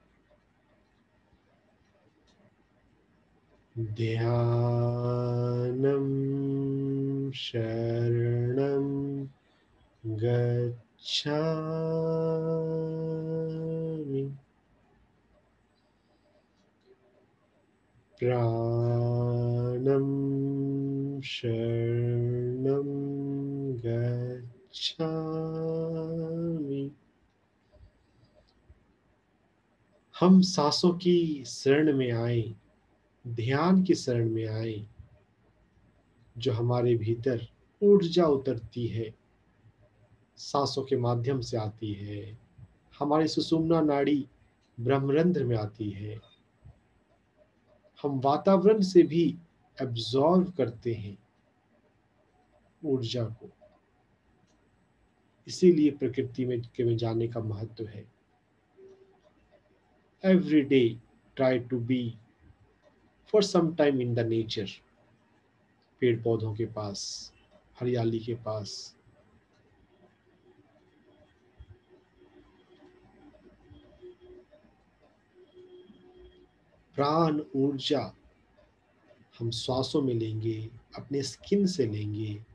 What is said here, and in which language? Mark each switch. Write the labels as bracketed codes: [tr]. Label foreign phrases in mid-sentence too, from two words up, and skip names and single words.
[pi] ध्यानं शरणं गच्छामि। प्राणं शरणं गच्छामि। [hi] हम सांसों की शरण में आए, ध्यान की शरण में आए, जो हमारे भीतर ऊर्जा उतरती है, सांसों के माध्यम से आती है, हमारी सुषुम्ना नाड़ी ब्रह्मरंध्र में आती है। हम वातावरण से भी एब्जॉर्व करते हैं ऊर्जा को। इसीलिए प्रकृति में जाने का महत्व है। [en] Every day try to be for some time in the nature. [hi] पेड़ पौधों के पास, हरियाली के पास। प्राण ऊर्जा हम श्वासों में लेंगे, अपने स्किन से लेंगे।